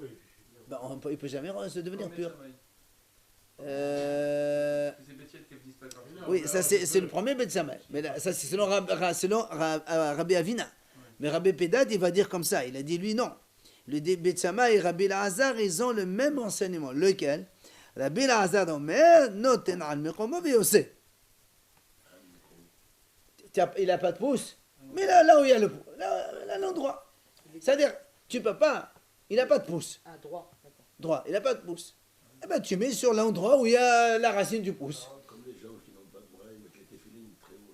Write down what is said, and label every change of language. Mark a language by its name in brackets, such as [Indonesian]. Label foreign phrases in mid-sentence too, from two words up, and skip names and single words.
[French] Ben, il ne peut jamais se devenir pur. C'est Bethiel qui dit pas grave. Oui, ça c'est le premier Bet Shammai. Mais là, ça c'est selon Rabbi Avina. Mais Rabbi Pédat, il va dire comme ça. Il a dit lui non. Le Bet Shammai et Rabbi Elazar, ils ont le même enseignement. Lequel? [Hebrew] רבי אלעזר אומר, נותן על מקומו ויוצא. [French] Il n'a pas de pouce. Mais là où il y a le pouce, là l'endroit. C'est-à-dire, tu ne peux pas Il n'a pas de pouce. Ah, droit, d'accord. Droit, il n'a pas de pouce. Eh ben, tu mets sur l'endroit où il y a la racine du pouce. Comme les gens qui n'ont pas de bras, ils mettent les téfilines très haut.